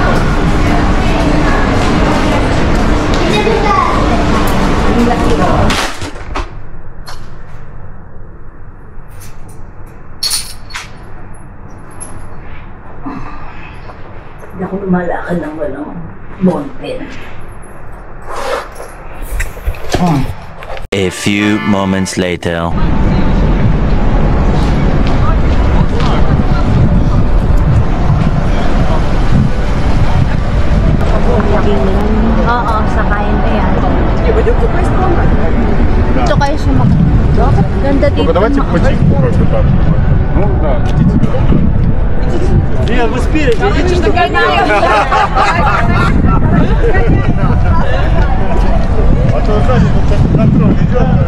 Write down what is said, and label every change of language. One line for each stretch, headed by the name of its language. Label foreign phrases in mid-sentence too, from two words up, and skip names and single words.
Filipino: Ang laki ro. Hindi ako lumalakad ng walang ballpen.
English: A few moments later.
Filipino: Oo, sakayin na yan. Dito kayo sumakay. Ganda dito.
Russian: Только давайте по тиху как-то так. Ну да, идите. Нет, вы спереди, идите, что догоняем. А то сзади тут контроль идет.